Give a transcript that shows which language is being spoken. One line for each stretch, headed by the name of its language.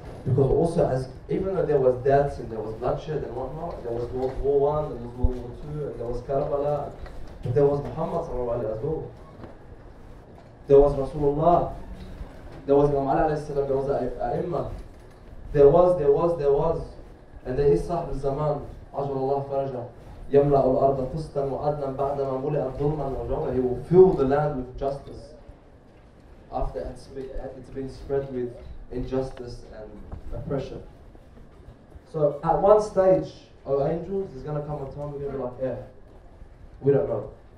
English: Because also, even though there was deaths and there was bloodshed and whatnot, there was World War I, there was World War II, and there was Karbala, but there was Muhammad sallallahu alaihi as well. There was Rasulullah, there was Imam Ali alayhi salam, there was the A'imma. There was, and there is Sahib al-Zaman, Ajrullah Faraja.
Arabic: يملأ الأرض قسطا وعدلا بعدما ملئت ظلما وجورا.
English: He will fill the land with justice after it's been spread with injustice and oppression. So at one stage, O angels, there's going to come a time we're going to be like, yeah, we don't know.